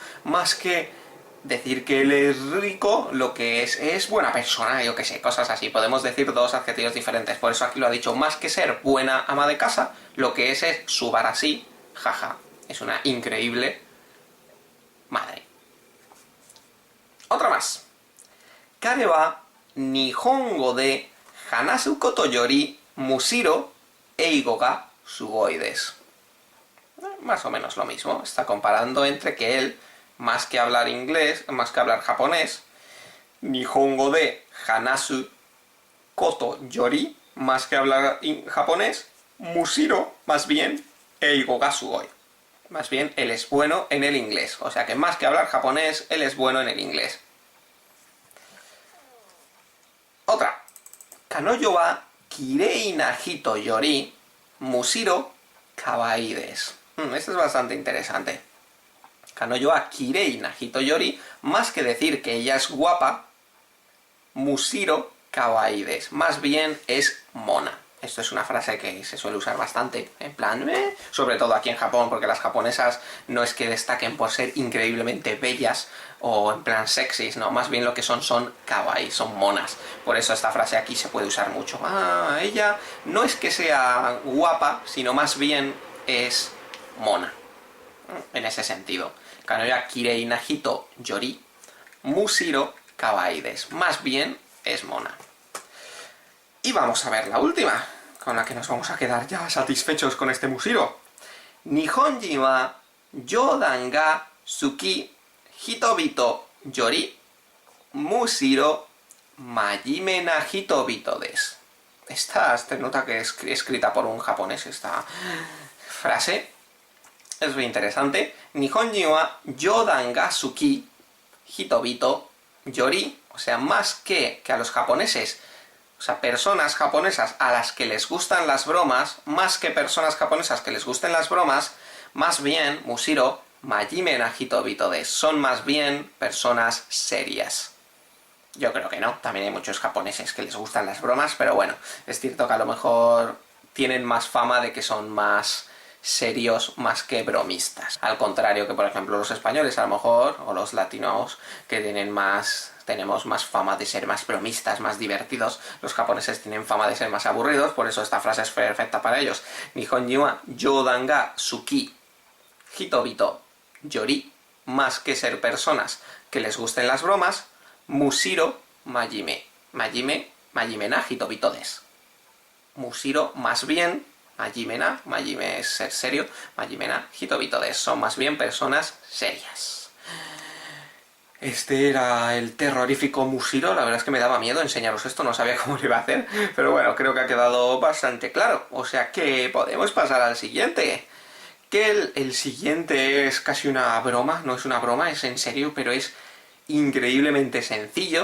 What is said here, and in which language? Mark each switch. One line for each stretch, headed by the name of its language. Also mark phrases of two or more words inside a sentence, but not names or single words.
Spanish: Más que decir que él es rico, lo que es buena persona, yo que sé, cosas así. Podemos decir dos adjetivos diferentes. Por eso aquí lo ha dicho, más que ser buena ama de casa, lo que es subarashi, jaja. Es una increíble madre. Otra más.
Japanese: 彼は日本語で話すことよりむしろ英語がすごいです.
Spanish: Más o menos lo mismo. Está comparando entre que él, más que hablar inglés, más que hablar japonés,
Japanese: 日本語で話すことより,
Spanish: más que hablar japonés, mushiro, más bien,
Japanese: 英語がすごい.
Spanish: Más bien, él es bueno en el inglés. O sea que más que hablar japonés, él es bueno en el inglés. Otra.
Japanese: 彼女は綺麗な人よりむしろ可愛いです.
Spanish: Esto es bastante interesante.
Japanese: 彼女は綺麗な人より,
Spanish: más que decir que ella es guapa,
Japanese: むしろ可愛いです.
Spanish: Más bien es mona. Esto es una frase que se suele usar bastante, en plan, sobre todo aquí en Japón, porque las japonesas no es que destaquen por ser increíblemente bellas o en plan sexys, no, más bien lo que son kawaii, son monas. Por eso esta frase aquí se puede usar mucho. Ella no es que sea guapa, sino más bien es mona. En ese sentido.
Japanese: 彼女は綺麗な人よりむしろ可愛いです.
Spanish: Más bien es mona. Y vamos a ver la última, con la que nos vamos a quedar ya satisfechos con este mushiro.
Japanese: 日本人は冗談が好き人々よりむしろ真面目な人々です.
Spanish: Esta nota que es escrita por un japonés, esta frase. Es muy interesante.
Japanese: 日本人は冗談が好き人々より.
Spanish: O sea, más que a los japoneses, o sea, personas japonesas a las que les gustan las bromas, más que personas japonesas que les gusten las bromas, más bien,
Japanese: むしろ真面目な人々です.
Spanish: Son más bien personas serias. Yo creo que no, también hay muchos japoneses que les gustan las bromas, pero bueno, es cierto que a lo mejor tienen más fama de que son más serios más que bromistas. Al contrario que, por ejemplo, los españoles a lo mejor, o los latinos, que tenemos más fama de ser más bromistas, más divertidos. Los japoneses tienen fama de ser más aburridos, por eso esta frase es perfecta para ellos.
Japanese: 日本人は冗談が好き人々より,
Spanish: más que ser personas que les gusten las bromas,
Japanese: むしろ真面目. 真面目な人々です.
Spanish: Mushiro, más bien, majime es ser serio,
Japanese: 真面目な人々です.
Spanish: Son más bien personas serias. Este era el terrorífico Mushiro. La verdad es que me daba miedo enseñaros esto, no sabía cómo lo iba a hacer, pero bueno, creo que ha quedado bastante claro. O sea que podemos pasar al siguiente. Que el siguiente es casi una broma, no es una broma, es en serio, pero es increíblemente sencillo.